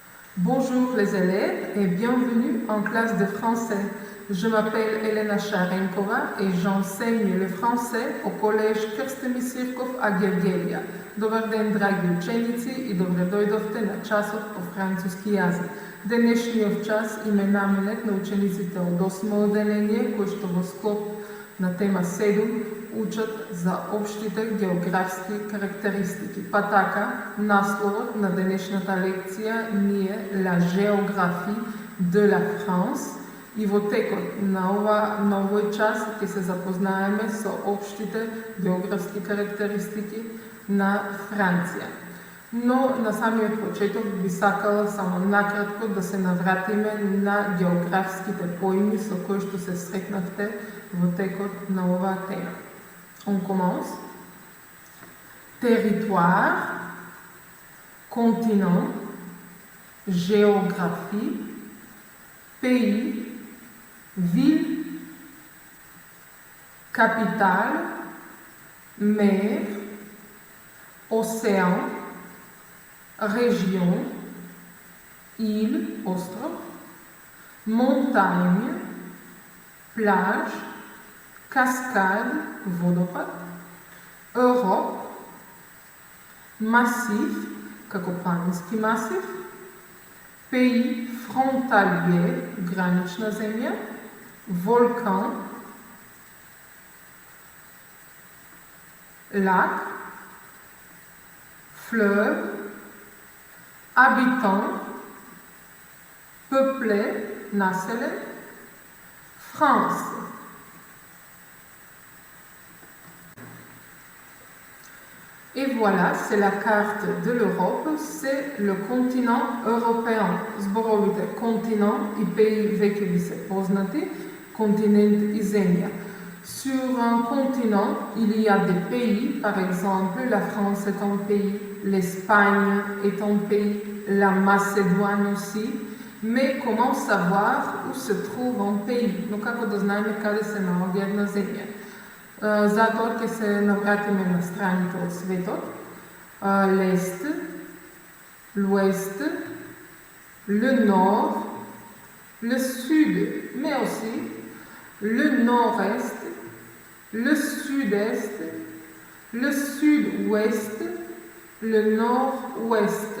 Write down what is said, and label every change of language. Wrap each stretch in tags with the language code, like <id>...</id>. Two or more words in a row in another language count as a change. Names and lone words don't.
<fr>Bonjour les élèves et bienvenue en classe de français. Je m'appelle Elena Sharenkova et j'enseigne le français au collège Krsteni Sirkov à Gergelia.</fr> <mk>Добар ден, драги ученици и добродојдовте на часов по француски јазик. Денешниов час има наменет на учениците от 8 отделение, кои што во склоп на тема 7 учат за општите географски карактеристики. Па така, насловот на денешната лекција ни е</mk> <fr>La géographie de la France</fr> <mk>и во текот на овој час ќе се запознаеме со општите географски карактеристики на Франција. Но на самиот почеток би сакала само накратко да се навратиме на географските поими со кои што се сретнавте во текот на оваа тема.</mk> <fr>On commence. Territoire, continent, géographie, pays, ville, capitale, mer, océan, région, île, ostrov, montagne, plage, cascade, водопад, Europe, massif,</fr> <mk>како планински масив,</mk> <fr>pays frontalier,</fr> <mk>гранична земја,</mk> <fr>volcan, lac, fleuve, habitants, peuplé, населен, France. Et voilà, c'est la carte de l'Europe, c'est le continent européen.</fr> <mk>Зборовите continent и pays веќе ви се познати, continent и земја.</mk> <fr>Sur un continent, il y a des pays, par exemple, la France est un pays, l'Espagne est un pays, la Macédoine aussi. Mais comment savoir où se trouve un pays?</fr> <mk>Но како да знаеме каде се наоѓа една земја? Затоа ќе се навратиме на страните од светот.</mk> <fr>L'Est, l'Ouest, le Nord, le Sud, mais aussi le Nord-Est, le Sud-Est, le Sud-Ouest, le Nord-Ouest.</fr>